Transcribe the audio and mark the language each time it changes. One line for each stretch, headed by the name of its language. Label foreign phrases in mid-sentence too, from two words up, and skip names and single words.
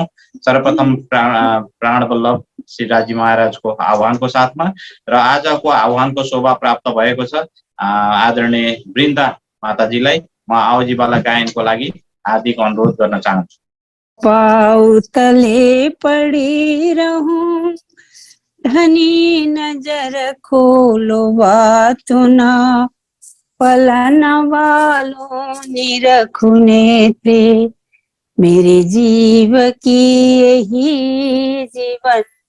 Nepali: सर्वप्रथम प्राण वल्लभ श्री राजी महाराजको आह्वानको साथमा र आजको आह्वानको शोभा प्राप्त भएको छ आदरणीय वृन्दा माताजीलाई म आवजीवाला गायनको लागि हार्दिक अनुरोध गर्न चाहन्छु।
Hindi: पाउतले पड़ी रहूं, धनी नजर खोलो बातुना, पलन वालों निरखु नेत्रे मेरे जीव की यही जीवन,